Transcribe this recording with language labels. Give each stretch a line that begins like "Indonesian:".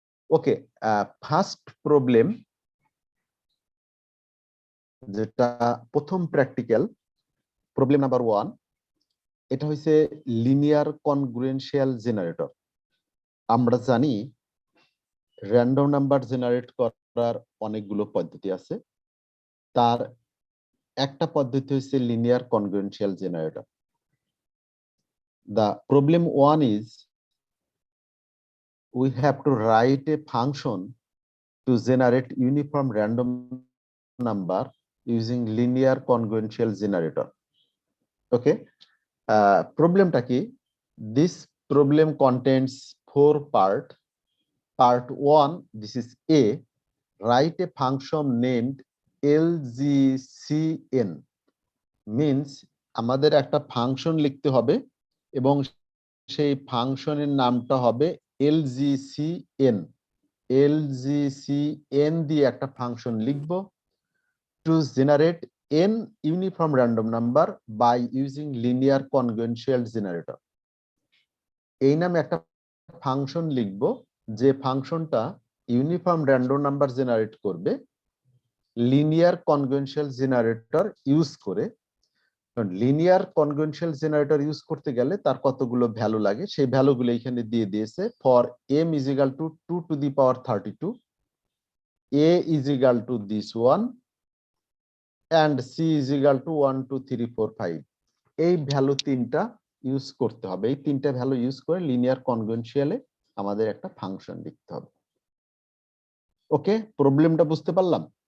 Bangla: ওকে, first problem, যেটা প্রথম practical problem number 1, এটা হচ্ছে লিনিয়ার কনগ্রুয়েন্সিয়াল জেনারেটর। আমরা জানি র্যান্ডম নাম্বার জেনারেট করার অনেকগুলো পদ্ধতি আছে, তার একটা পদ্ধতি হচ্ছে linear কনগ্রুয়েন্সিয়াল generator.
English: The problem 1 is we have to write a function to generate uniform random number using linear congruential generator.
Bangla: Okay, problemটা কি?
English: This problem contains 4 part. Part 1, this is A. Write a function named LGCN.
Bangla: Means আমাদের একটা function লিখতে হবে এবং সেই ফাংশনের নামটা হবে LGCN।
English: LGCN
Bangla: দিয়ে একটা ফাংশন লিখব
English: To generate n uniform random number by using linear conventional generator.
Bangla: এই নামে একটা ফাংশন লিখব যে ফাংশনটা ইউনিফর্ম র্যান্ডম নাম্বার জেনারেট করবে লিনিয়ার কনভেনশনাল জেনারেটর ইউজ করে। লিনিয়ার কনভেনশনাল জেনারেটর ইউজ করতে গেলে তার কতগুলো ভ্যালু লাগে সেই ভ্যালুগুলো এখানে দিয়ে দিয়েছে।
English: For m is equal to 2 to the power 32, a is equal to this one, and c is equal to 1 2 3 4 5।
Bangla: এই ভ্যালু তিনটা ইউজ করতে হবে। এই তিনটা ভ্যালু ইউজ করে লিনিয়ার কনভেনশনালে আমাদের একটা ফাংশন লিখতে হবে। ওকে, প্রবলেমটা বুঝতে পারলাম?